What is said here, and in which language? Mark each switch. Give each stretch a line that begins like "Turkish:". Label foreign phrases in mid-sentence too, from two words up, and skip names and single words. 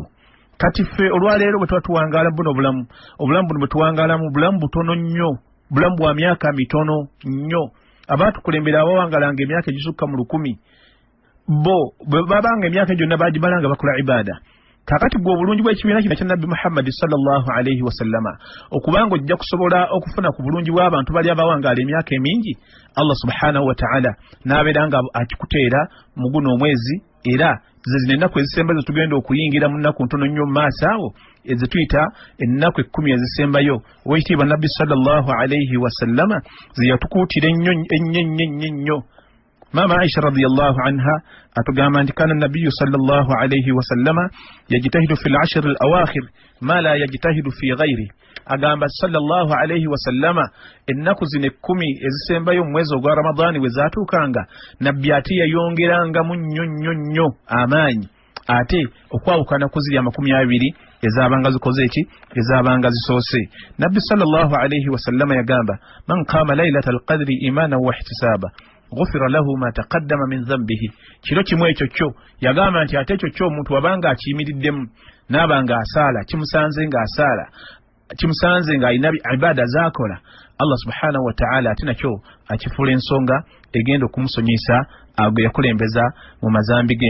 Ganda: Kati ffe olwaleero bwe tuba tuwangaala buno obulamu buno bwe tuwangaalamu bulamu butono nnyo, bulamu bwa myaka mitono nnyo. Abaatukulembera abawangalanga emyaka egisukka mu 1000 bo bwe babanga emyaka gyonna baagibalanga bakola ibaada. Kakati gwe obulungi bw'ekibiina kino kya Nabbi Muhammad
Arabic: صلى الله عليه وسلم
Ganda: okubanga ojja kusobola okufuna ku bulungi bw'abantu bali abawangaala emyaka emingi, Allah
Arabic: سبحانه وتعالى
Ganda: n'abeera nga akikuteera mu guno omwezi, era zino ennaku ezisembayo tugenda okuyingira mu nnaku ntono nnyo mu maaso awo ezituyita ennaku 10 ezisembayo. Oweekitiibwa Nabbi
Arabic: صلى الله عليه وسلم
Ganda: ze yatukuutira ennyo.
Arabic: Mama Aisha رضي الله عنها
Ganda: atugamba nti
Arabic: كان النبي صلى الله عليه وسلم يجتهد في العشر الأواخر ما لا يجتهد في غيره.
Ganda: Agamba
Arabic: صلى الله عليه وسلم
Ganda: ennaku zine 10 ezisembayo mu mwezi ogwa Ramadhani we zaatuukanga, nabbi ate yayongerangamu nnyo amaanyi ate okwawukana ku ziri 20 ezabanga zikoze eki ezabanga zisoose.
Arabic: Nabbi صلى الله عليه وسلم yagamba من قام ليلة القدر إيمانا واحتسابا غفر له ما تقدم من ذنبه.
Ganda: Kiro kimwe ekyo kyo yagamba nti ate ekyo kyo omuntu wabanga akiyimiriddemu n'abanga asaala kimusanze nga alina ibada zaakola, Allah
Arabic: سبحانه وتعالى
Ganda: ate nakyo akifuula ensonga egenda okumusonyesa agwe yakulembeza mu mazambi ge.